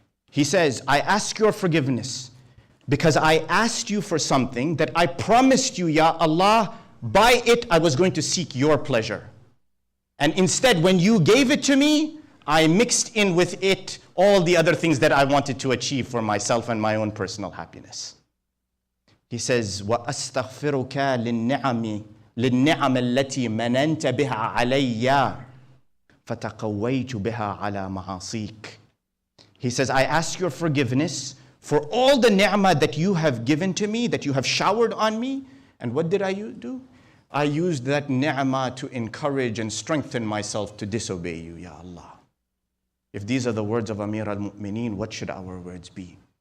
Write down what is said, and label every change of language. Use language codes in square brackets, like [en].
[en] He says, I ask your forgiveness because I asked you for something that I promised you, Ya Allah, by it I was going to seek your pleasure. And instead, when you gave it to me, I mixed in with it all the other things that I wanted to achieve for myself and my own personal happiness. He says, [ar] وَأَسْتَغْفِرُكَ لِلنِّعَمِ الَّتِي مَنَنْتَ بِهَا عَلَيَّ فَتَقَوَّيْتُ بِهَا عَلَى مَعَاصِيكَ. [en] He says, I ask your forgiveness for all the ni'mah that you have given to me, that you have showered on me. And what did I do? I used that ni'mah to encourage and strengthen myself to disobey you, Ya Allah. If these are the words of Amir al-Mu'mineen, what should our words be?